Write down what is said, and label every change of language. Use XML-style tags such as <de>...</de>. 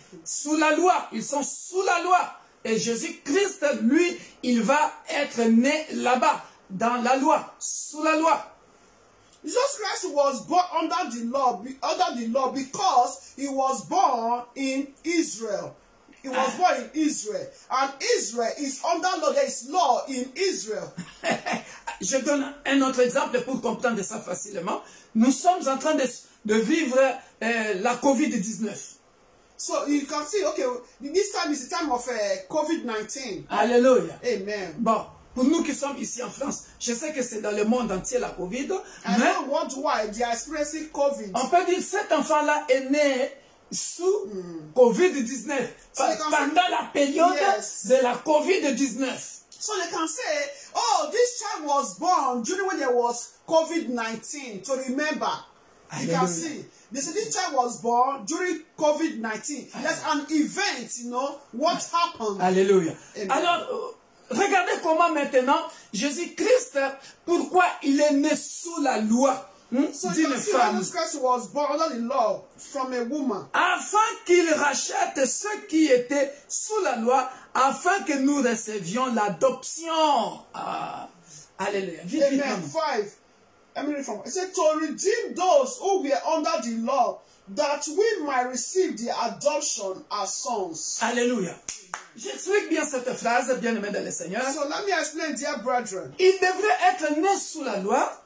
<fr>Sous la loi, ils sont sous la loi. Et Jésus-Christ, lui, il va être né là-bas, dans la loi, sous la loi.</fr> <en>Jesus Christ was born under the law because he was born in Israel. He was born in Israel. And Israel is under law. There is law in Israel.</en> <fr>Je donne un autre exemple pour comprendre ça facilement. Nous sommes en train de vivre la COVID-19.</fr> <en>So you can see, okay, this time is the time of COVID-19.</en> <fr>Alléluia. Amen. Bon, pour nous qui sommes ici en France, je sais que c'est dans le monde entier la COVID, mais</fr> <en>worldwide they are experiencing COVID.</en> <fr>On peut dire que cet enfant-là est né sous COVID-19, pendant la période de la COVID-19.</fr> <en>So they can say, oh, this child was born during when there was COVID-19, to remember. You can see. They say this child was born during COVID-19. There's an event, you know, what happened.</en> <fr>Alléluia. Amen. Alors, regardez comment maintenant, Jésus-Christ, pourquoi il est né sous la loi</fr> <en>So you</en> <fr>d'une</fr> <en>can see</en> <fr>femme.</fr> <en>Jesus Christ was born under the law from a woman.</en> <fr>Afin qu'il rachète ceux qui étaient sous la loi, afin que nous recevions l'adoption. Ah, alléluia. Vite, vite, Amen. maman. 5.</fr> <en>Let me read from it. It said, to redeem those who were under the law, that we might receive the adoption as sons.</en> <fr>Alléluia. J'explique bien cette phrase, bien-aimé dans le Seigneur.</fr> <en>So let me explain, dear brethren.</en> <fr>Il devrait être né sous la loi,</fr>